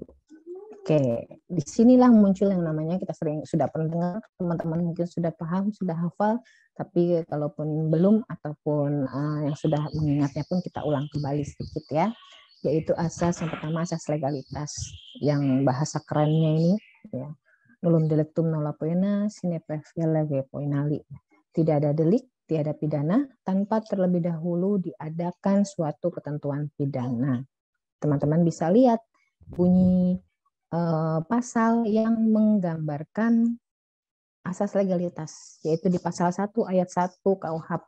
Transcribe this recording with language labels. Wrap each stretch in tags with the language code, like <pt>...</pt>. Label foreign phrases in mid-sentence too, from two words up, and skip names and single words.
<id>Oke, disinilah muncul yang namanya, kita sering sudah pernah dengar, teman-teman mungkin sudah paham, sudah hafal, tapi kalaupun belum ataupun yang sudah mengingatnya pun kita ulang kembali sedikit ya, yaitu asas yang pertama, asas legalitas, yang bahasa kerennya ini ya,</id> <la>nullum delictum nolla poena sine praevia lege poenali.</la> <id>Tidak ada delik, tiada pidana tanpa terlebih dahulu diadakan suatu ketentuan pidana. Teman-teman bisa lihat bunyi pasal yang menggambarkan asas legalitas, yaitu di pasal 1 ayat 1 KUHP.</id>